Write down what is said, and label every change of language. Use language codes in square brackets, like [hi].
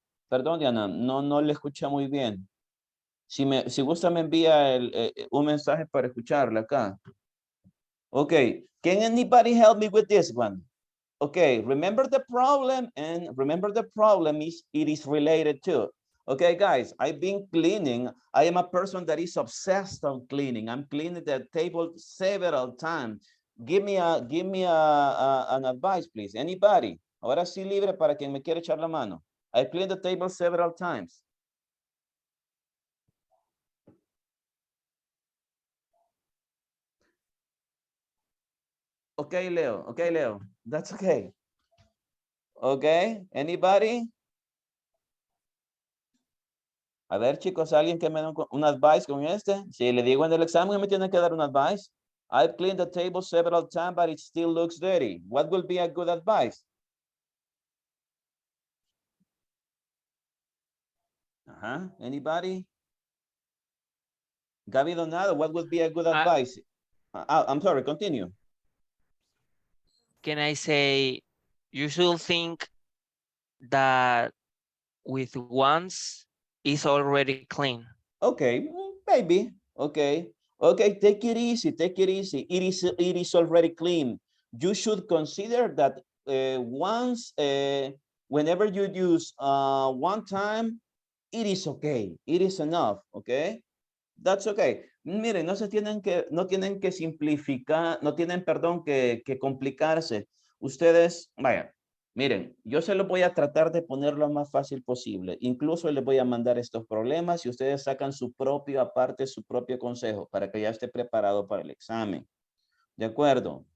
[es] Perdón, Diana, no le escuché muy bien. Si gusta me envía un mensaje para escucharla acá. [en] Okay, can anybody help me with this one? Okay, remember the problem, and remember the problem is it is related to. Okay, guys, I've been cleaning. I am a person that is obsessed on cleaning. I'm cleaning the table several times. Give me an advice, please. Anybody? [es] Ahora sí libre para quien me quiere echar la mano. [en] I cleaned the table several times. Okay, Leo. Okay, Leo. That's okay. Okay, anybody? [es] A ver, chicos, alguien que me dé un advice con este. Si le digo en el examen, me tiene que dar un advice. [en] I've cleaned the table several times, but it still looks dirty. What will be a good advice? Anybody? Gaby Donado, what would be a good advice? I'm sorry, continue. Can I say, you should think that with once is already clean. Okay, maybe. Okay. Okay, take it easy, take it easy. It is already clean. You should consider that once, whenever you use one time, it is okay. It is enough, okay? That's okay. [es] Miren, no tienen que simplificar, no tienen, perdón, que complicarse. Ustedes, vaya, miren, yo se lo voy a tratar de poner lo más fácil posible. Incluso les voy a mandar estos problemas y ustedes sacan su propio, aparte su propio consejo para que ya esté preparado para el examen. ¿De acuerdo?